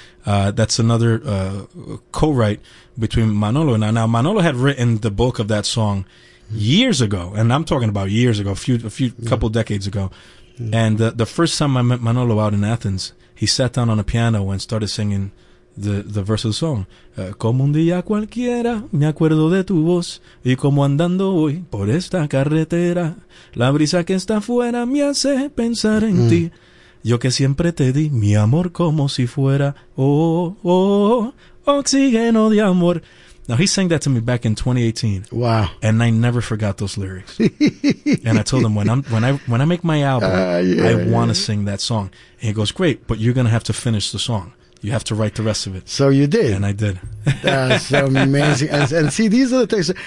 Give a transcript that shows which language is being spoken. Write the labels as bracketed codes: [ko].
[en] That's another co-write between Manolo and I. Now, Manolo had written the bulk of that song years ago, and I'm talking about years ago, a couple decades ago. And the first time I met Manolo out in Athens, he sat down on a piano and started singing the verse of the song. [es] Como un día cualquiera, me acuerdo de tu voz. Y como andando hoy por esta carretera, la brisa que está afuera me hace pensar en ti. Yo que siempre te di mi amor como si fuera, oh, oh, oh, oh, oxígeno de amor. [en] Now, he sang that to me back in 2018. Wow. And I never forgot those lyrics. And I told him, when I make my album, I want to sing that song. And he goes, great, but you're going to have to finish the song. You have to write the rest of it. So you did. And I did. That's amazing. And see, these are the things.